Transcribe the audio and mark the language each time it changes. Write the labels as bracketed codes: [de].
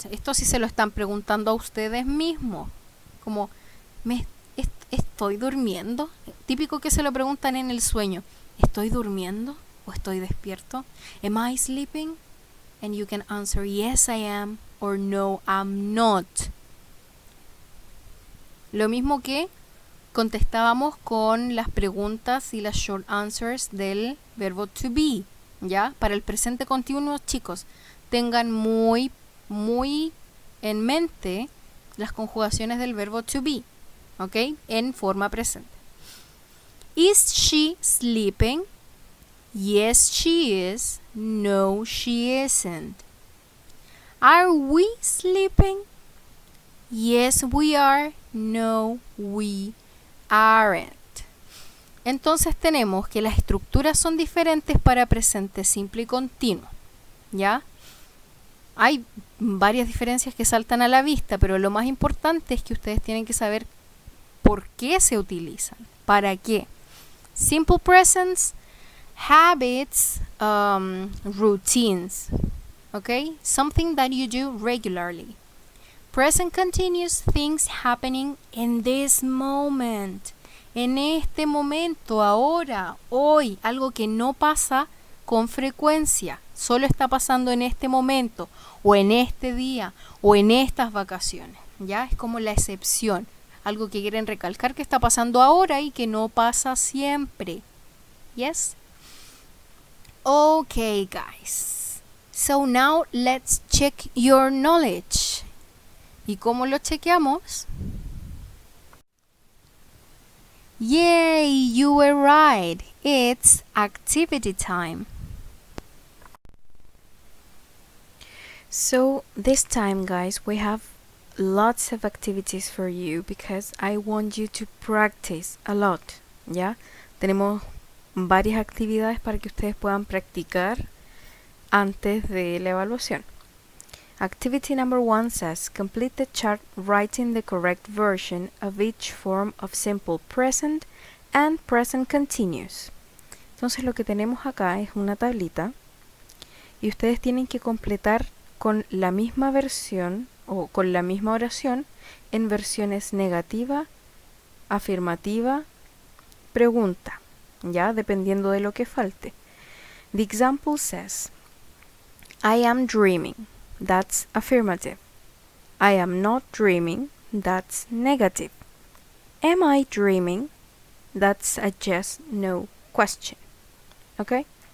[es] Esto sí se lo están preguntando a ustedes mismos. Como, ¿estoy durmiendo? Típico que se lo preguntan en el sueño. ¿Estoy durmiendo o estoy despierto? [en] Am I sleeping? And you can answer yes I am or no I'm not. [es] Lo mismo que contestábamos con las preguntas y las short answers del verbo to be, ¿ya? Para el presente continuo, chicos, tengan muy en mente las conjugaciones del verbo to be, ¿ok? En forma presente. [en] Is she sleeping? Yes, she is. No, she isn't. Are we sleeping? Yes, we are. No, we aren't. [es] Entonces tenemos que las estructuras son diferentes para presente simple y continuo, ¿ya? Hay varias diferencias que saltan a la vista, pero lo más importante es que ustedes tienen que saber por qué se utilizan, para qué. [en] Simple presents, habits, routines, okay? Something that you do regularly. Present continuous, things happening in this moment. [es] En este momento, ahora, hoy, algo que no pasa con frecuencia, solo está pasando en este momento, o en este día, o en estas vacaciones, ¿ya? Es como la excepción. Algo que quieren recalcar que está pasando ahora y que no pasa siempre. [en] Yes? Okay, guys. So now let's check your knowledge. [es] ¿Y cómo lo chequeamos? [en] Yay, you were right. It's activity time. So this time, guys, we have lots of activities for you because I want you to practice a lot, ¿ya? [es] Tenemos varias actividades para que ustedes puedan practicar antes de la evaluación. [en] Activity number 1 says, complete the chart writing the correct version of each form of simple present and present continuous. [es] Entonces lo que tenemos acá es una tablita y ustedes tienen que completar con la misma versión o con la misma oración en versiones negativa, afirmativa, pregunta, ya dependiendo de lo que falte. [en] The example says, I am dreaming. That's affirmative. I am not dreaming. That's negative. Am I dreaming? That's a yes, no question. Okay?